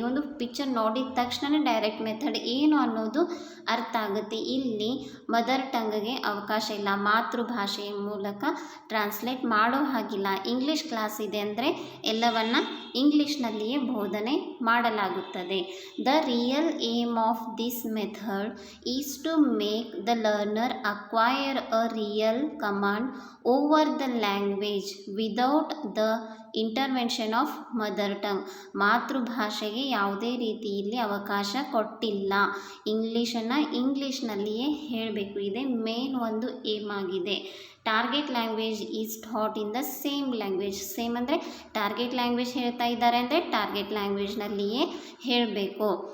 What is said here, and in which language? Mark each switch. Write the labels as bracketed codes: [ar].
[kn] ಈ ಒಂದು ಪಿಕ್ಚರ್ ನೋಡಿದ ತಕ್ಷಣ ಡೈರೆಕ್ಟ್ ಮೆಥಡ್ ಏನು ಅನ್ನೋದು ಅರ್ಥ ಆಗುತ್ತೆ. ಇಲ್ಲಿ ಮದರ್ ಟಂಗ್ಗೆ ಅವಕಾಶ ಇಲ್ಲ, ಮಾತೃಭಾಷೆಯ ಮೂಲಕ ಟ್ರಾನ್ಸ್ಲೇಟ್ ಮಾಡೋ ಹಾಗಿಲ್ಲ. ಇಂಗ್ಲೀಷ್ ಕ್ಲಾಸ್ ಇದೆ ಅಂದರೆ ಎಲ್ಲವನ್ನು ಇಂಗ್ಲೀಷ್ನಲ್ಲಿಯೇ ಬೋಧನೆ ಮಾಡಲಾಗುತ್ತದೆ. [en] The real aim of this method is to make the learner acquire a real command over the language without the intervention of mother tongue. [kn] ಮಾತೃಭಾಷೆಗೆ ಯಾವುದೇ ರೀತಿ ಇಲ್ಲಿ ಅವಕಾಶ ಕೊಟ್ಟಿಲ್ಲ. ಇಂಗ್ಲೀಷ್ನಲ್ಲಿಯೇ ಹೇಳಬೇಕು, ಇದೆ ಮೇನ್ ಒಂದು ಏಮ್ ಆಗಿದೆ. [en] Target language is taught in the same language. [kn] Same ಅಂದರೆ ಟಾರ್ಗೆಟ್ ಲ್ಯಾಂಗ್ವೇಜ್ ಹೇಳ್ತಾ ಇದ್ದಾರೆ ಅಂದರೆ ಟಾರ್ಗೆಟ್ ಲ್ಯಾಂಗ್ವೇಜ್ನಲ್ಲಿಯೇ ಹೇಳಬೇಕು.